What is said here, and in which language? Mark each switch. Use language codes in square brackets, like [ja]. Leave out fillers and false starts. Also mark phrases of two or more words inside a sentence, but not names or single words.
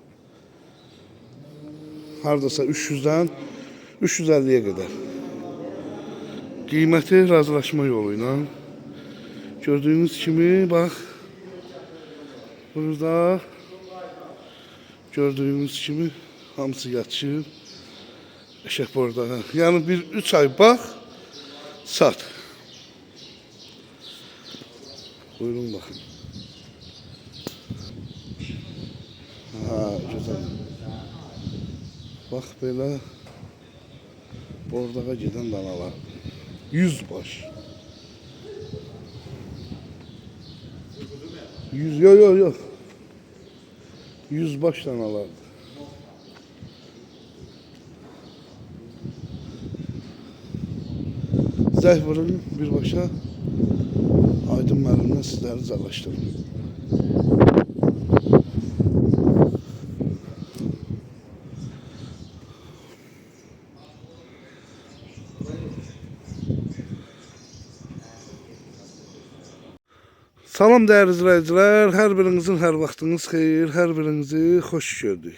[az] Hardasa 300-dən 350-yə qədər. Qiyməti razılaşma yolu ilə. Gördüyünüz kimi bax burada gördüğünüz kimi hamısı yatışır. [tr] Eşek burada. Yani bir 3 ay bak, sat. Buyurun bakın. Ha, güzel. Bak böyle bordağa giden danalar. 100 baş. 100 yok. 100 baş danalardı. [az] Zəh vurun birbaşa Aydın müəllimlə sizləri cəlaşdırın. Salam dəyərli izləyicilər, hər birinizin hər vaxtınız xeyir, hər birinizi xoş gördük.